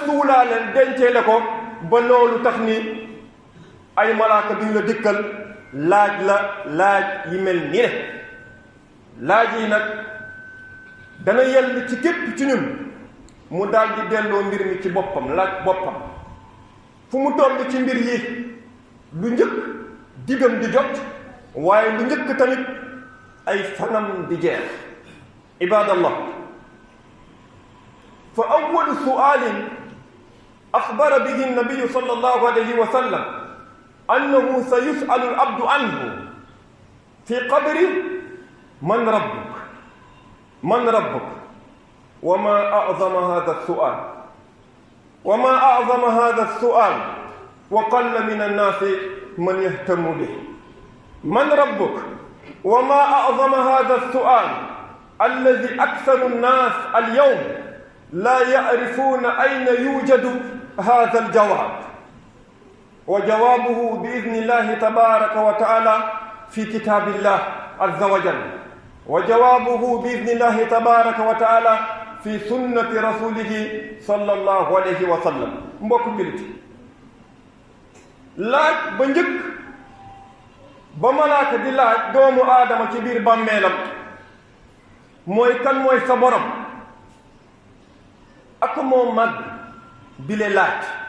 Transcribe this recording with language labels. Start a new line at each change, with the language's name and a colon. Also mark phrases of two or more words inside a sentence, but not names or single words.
Wolof: mën a suulaaleen dencee la ko ba loolu tax ni ay malaaka duñ la dikkal laaj la laaj yi mel ni ne laaj yi nag dana yell ci képp ci ñun mu daal di delloo mbir mi ci boppam laaj boppam fu mu toll ci mbir yi lu njëkk digam di jot waaye lu njëkk tamit ay fanam di jeex ibadallah
Arabic: فأول سؤال أخبر به النبي صلى الله عليه وسلم أنه سيسأل العبد عنه في قبره من ربك من ربك وما أعظم هذا السؤال و ما أعظم هذا السؤال وقل من الناس من يهتم به من ربك و ما أعظم هذا السؤال الذي أكثر الناس اليوم لا يعرفون أين يوجد هذا الجواب وجوابه بإذن الله تبارك وتعالى في كتاب الله عز وجل وجوابه بإذن الله تبارك وتعالى في سنة رسوله صلى الله عليه وسلم
Wolof: mbokk jullit laaj ba njëkk ba malaaka di laaj doomu aadama ci biir bàmmeelam mooy kan mooy sa borom ak moo mag bile laaj